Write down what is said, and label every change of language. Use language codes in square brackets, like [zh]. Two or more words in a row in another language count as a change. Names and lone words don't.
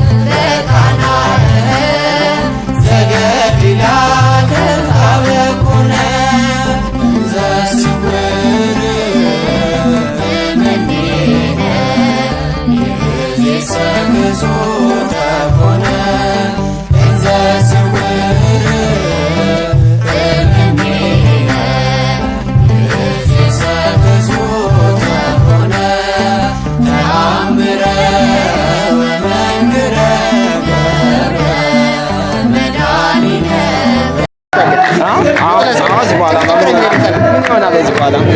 [gez] በቃና ዘገሊላ ከርካበ ኮነ። ዘስውር እምኔነ ይእዜሰ ግዞ ተኮነ። እንዘ ስውር እምኔነ ይእዜሰ ግዞ ተኮነ። ተአምረ ወመንክረ ገብረ መድኃኒነ [am] አሁን ከዚህ በኋላ ምን ይሆናል? ከዚህ በኋላ